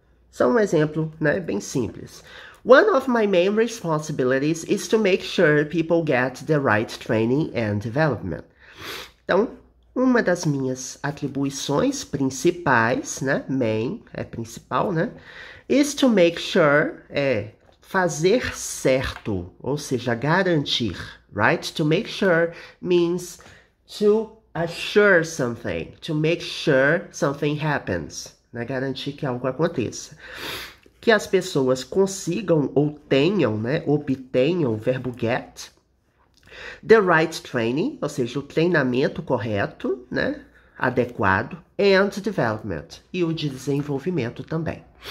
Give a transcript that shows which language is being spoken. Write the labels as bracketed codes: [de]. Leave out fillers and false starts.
[pt] Só um exemplo, né, bem simples. [en] One of my main responsibilities is to make sure people get the right training and development. [pt] Então, uma das minhas atribuições principais, né, main é principal, né, [en] is to make sure [pt] é fazer certo, ou seja, garantir, right? [en] To make sure means to assure something, to make sure something happens, né? [pt] Garantir que algo aconteça. Que as pessoas consigam ou tenham, né, obtenham o verbo get, [en] the right training, [pt] ou seja, o treinamento correto, né, adequado, [en] and development, [pt] e o desenvolvimento também.